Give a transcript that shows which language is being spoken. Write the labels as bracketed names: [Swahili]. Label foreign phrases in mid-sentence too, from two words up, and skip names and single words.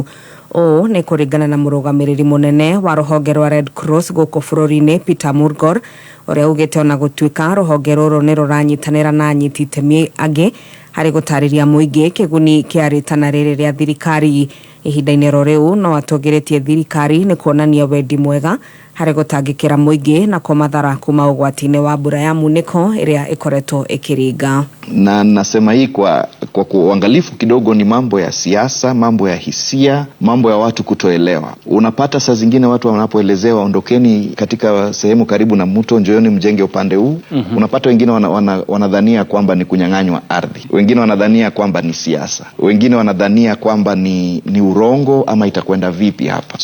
[Kikuyu] Ũũ nĩ kũringana na mũrũgamĩrĩri mũnene wa rũhonge rwa Red Cross gũkũ bũrũri-inĩ Peter Murgor ũrĩa ugĩte ona gũtuĩka rũhonge rũrũ nĩ rũranyitanĩra na anyiti itemi angĩ harĩ gũtarĩria mũingĩ kĩguni kĩa rĩtana rĩrĩ rĩa thirikari. Ihinda-inĩ rĩu no atũngĩrĩtie thirikari nĩ kuonania wendi mwega harĩ gũtangĩkĩra mũingĩ na kũmathara kuma ũgwati-inĩ wa mbura ya munĩko ĩrĩa ĩkoretwo ĩkĩringa. [Swahili] Na nasema hii kwa uangalifu kidogo, ni mambo ya siasa, mambo ya hisia, mambo ya watu kutoelewa. Unapata saa zingine watu wanapoelezewa ondokeni katika sehemu karibu na mto, njooni mjenge upande huu. Unapata wengine wanadhania kwamba ni kunyang'anywa ardhi, wengine wanadhania kwamba ni siasa, wengine wanadhania kwamba ni urongo ama itakwenda vipi hapa.